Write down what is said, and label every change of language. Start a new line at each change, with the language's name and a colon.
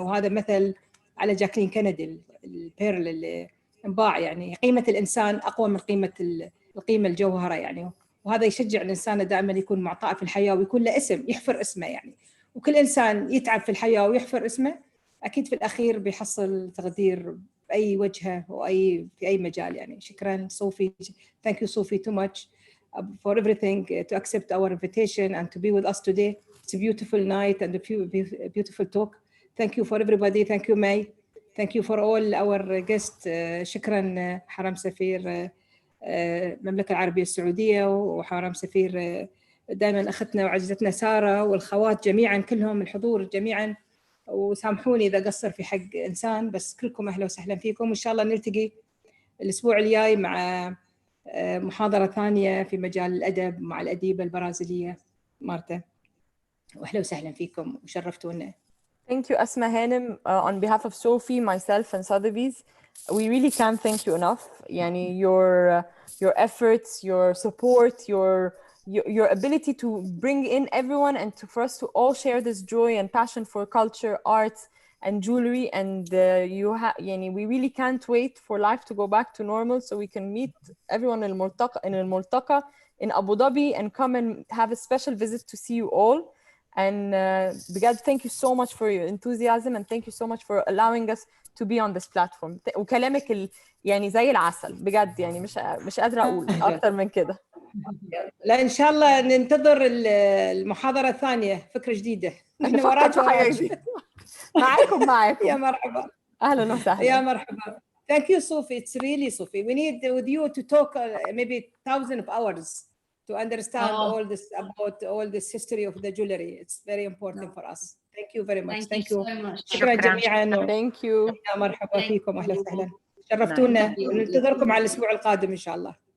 Arabic: وهذا مثل على جاكلين كندي البيرل اللي انباع، يعني قيمة الإنسان أقوى من القيمة الجوهرة يعني. وهذا يشجع الإنسان دائما يكون معطاء في الحياة ويكون له اسم، يحفر اسمه يعني. وكل إنسان يتعب في الحياة ويحفر اسمه أكيد في الأخير بيحصل تقدير بأي وجهة في أي مجال يعني. شكرا صوفي.
English: Thank you Sophie too much for everything, to accept our invitation and to be with us today. It's a beautiful night and a beautiful talk. Thank you for everybody. Thank you May. Thank you for all our guests.
Arabic: شكرا حرم سفير المملكة العربية السعودية، وحرم سفير دائما أختنا وعزتنا سارة، والخوات جميعا كلهم، الحضور جميعا. وسامحوني إذا قصر في حق إنسان، بس كلكم أهلا وسهلا فيكم. وإن شاء الله نلتقي الأسبوع الجاي مع محاضرة ثانية في مجال الأدب مع الأديبة البرازيلية مارتا. وأهلا وسهلا فيكم وشرفتونا.
English: Thank you Asma Hanem. On behalf of Sophie, myself and Sotheby's, we really can't thank you enough. Yani your efforts, your support, your ability to bring in everyone and for us to all share this joy and passion for culture, arts and jewelry. And we really can't wait for life to go back to normal so we can meet everyone in الملتقى in Abu Dhabi and come and have a special visit to see you all. And بجد thank you so much for your enthusiasm and thank you so much for allowing us to be on this platform.
Arabic: وكلامك يعني زي العسل بجد، يعني مش قادرة أقول أكتر من كده. لا إن شاء الله ننتظر المحاضرة الثانية، فكرة جديدة. احنا وراك معاكم يا مرحبا. أهلا وسهلا. يا مرحبا.
English: Thank you Sophie. It's really Sophie. We need with you to talk maybe 1,000 of hours to understand all this history of the jewelry. It's very important for us. Thank you very much. Thank you so much.
Arabic: شكرا جميعا.
English: Thank you.
Arabic: يا مرحبا فيكم، أهلا وسهلا. شرفتونا وننتظركم على الأسبوع القادم إن شاء الله.